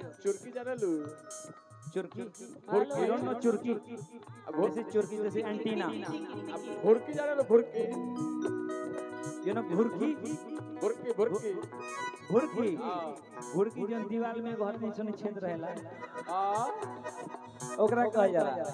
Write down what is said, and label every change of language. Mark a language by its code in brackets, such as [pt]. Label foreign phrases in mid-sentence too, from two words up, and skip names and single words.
[bho] चुरकी जाने लो चुरकी [en] you don't know [bho] चुरकी जैसे चुरकी जैसे एंटीना भुरकी जाने लो भुरकी [en] you know घुरकी [bho] भुरकी भुरकी घुरकी घुरकी जो दीवार में घर में सुनी छेद रहेला ओकरा कह जाला।